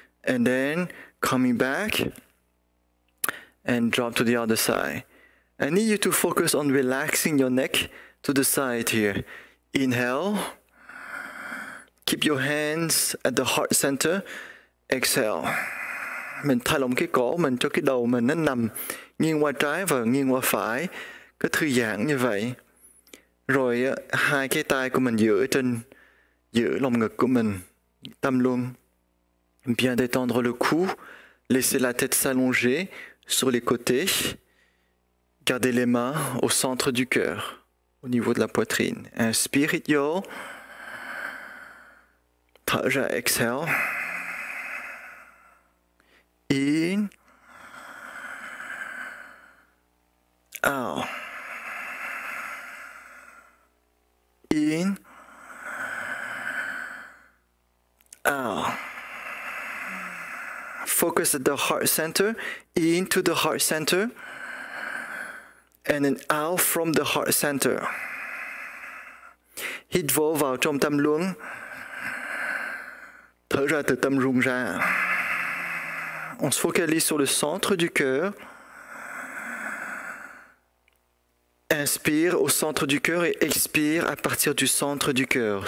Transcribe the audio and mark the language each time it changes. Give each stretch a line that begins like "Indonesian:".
English: And then coming back and drop to the other side. I need you to focus on relaxing your neck to the side here. Inhale. Keep your hands at the heart center. Exhale.
Vietnamese: Mình thả lỏng cái cổ mình cho cái đầu mình nó nằm nghiêng qua trái và nghiêng qua phải. Cứ thư giãn như vậy. Rồi hai cái tay của mình giữ lồng ngực của mình. Tâm luân.
French: Bien détendre le cou. Laissez la tête s'allonger sur les côtés. Gardez les mains au centre du cœur, au niveau de la poitrine. Inspire,
Vietnamese: hít vô. Thở ra,
English: exhale. In. Out. In. Out. Focus at the heart center, into the heart center, and then out from the heart center.
Vietnamese: Hít vô vào trong tâm luân. Thở ra từ tâm rung ra.
French: On se focalise sur le centre du cœur. Inspire au centre du cœur et expire à partir du centre du cœur.